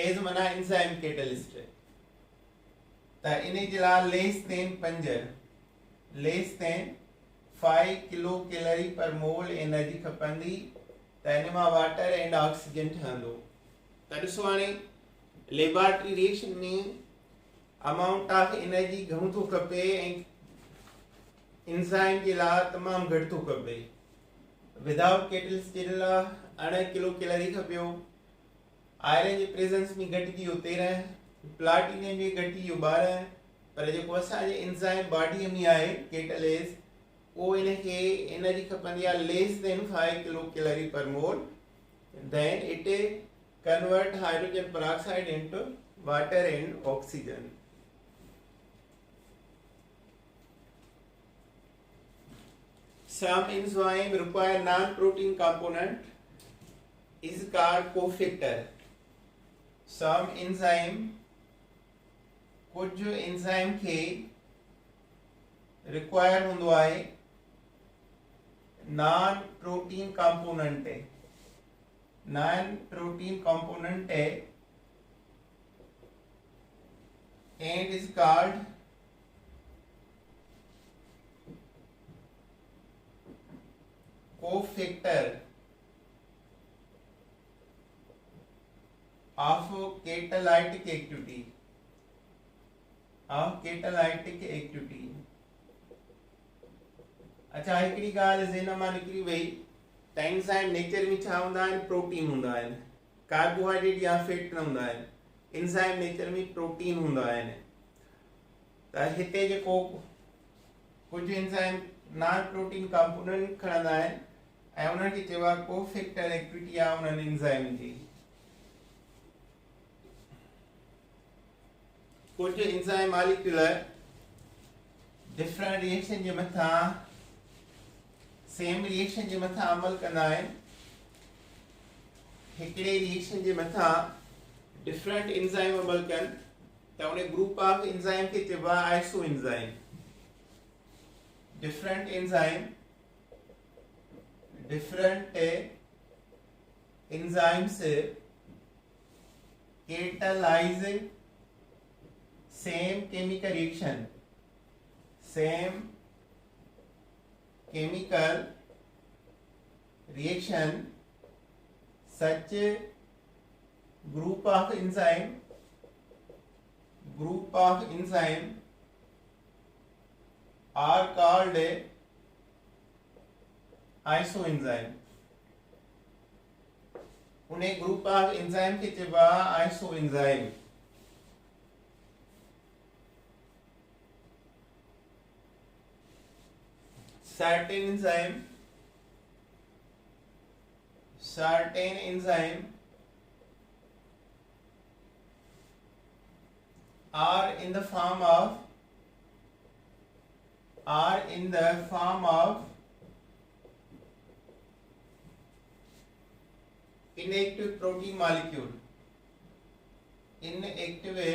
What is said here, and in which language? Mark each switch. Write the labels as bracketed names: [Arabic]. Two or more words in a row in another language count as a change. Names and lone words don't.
[Sindhi] एज माना एंजाइम कैटलिस्ट। त इन जे लाइ [English] less than 5 kilo calorie per mole [Sindhi] एनर्जी खपंदी, त इन मां [English] water and oxygen [Sindhi] ठहंदो। त ॾिसो हाणे [English] laboratory reaction [Sindhi] में [English] amount of energy [Sindhi] घणो थो खपे ऐं एंजाइम जे लाइ तमामु घटि थो खपे। [English] without catalyst [Sindhi] जे लाइ 18 [English] kilo calorie [Sindhi] खपियो, आयरन जे प्रेजेंस में घटिजी वियो 13, प्लाटिनियम में घटिजी वियो 12, पर जेको असांजे एंजाइम बॉडीअ में आहे कैटलेज, उहो इनखे एनर्जी खपंदी आहे [English] less than 5 kilo calorie per mole, then it convert hydrogen peroxide into water and oxygen. Some enzyme require non-protein component is called cofactor. Some enzyme [Sindhi] कुछ एंजाइम खे [English] require [Sindhi] हूंदो आहे [English] non protein component है, non protein component है, and is called cofactor of catalytic activity, [Sindhi] अच्छा हिकिड़ी ॻाल्हि ज़हन मां निकिरी वई, त एंजाइम नेचर में छा हूंदा आहिनि, प्रोटीन हूंदा आहिनि, कार्बोहाइड्रेट या फैट न हूंदा आहिनि। एंजाइम नेचर में प्रोटीन हूंदा आहिनि। त हिते जेको कुझु एंजाइम [English] non protein component [Sindhi] खणंदा आहिनि ऐं उन्हनि खे चइबो आहे [English] cofactor activity [Sindhi] आहे उन्हनि एंजाइम जी। कुझु एंजाइम [English] molecular different reaction [Sindhi] जे मथां [English] same reaction [Sindhi] जे मथां अमल कंदा आहिनि हिकिड़े रिएक्शन जे मथां [English] different enzyme [Sindhi] अमल कनि त उन [English] group of enzyme [Sindhi] खे चइबो आहे [English] iso enzyme. different enzyme, different enzymes catalyze same chemical reaction, same chemical reaction, such group of enzyme are called आइसोएंजाइम। [Sindhi] उन्हें [English] group of enzyme [Sindhi] के चइबो आहे आइसोएंजाइम। [English] certain enzyme are in the form of inactive protein molecule, inactive